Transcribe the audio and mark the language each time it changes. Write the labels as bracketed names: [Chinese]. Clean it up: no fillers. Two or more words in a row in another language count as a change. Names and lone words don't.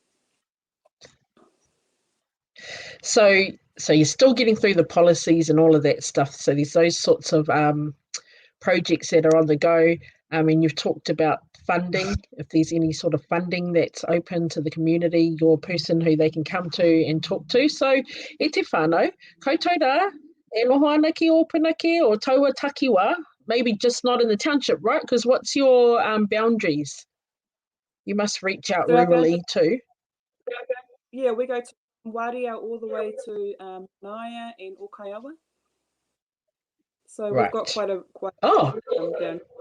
[English] So you're still getting through the policies and all of that stuff. So there's those sorts of projects that are on the go. I mean, you've talked about funding. If there's any sort of funding that's open to the community, your person who they can come to and talk to. [Māori] So e te whānau, koutou rā, e noho ana ki Opunake or taua takiwa, [English] maybe just not in the township, right? Because what's your boundaries? You must reach out rurally too. Yeah, we go to Waria all the way to Naya and Okaiawa. So right. We've got quite a down.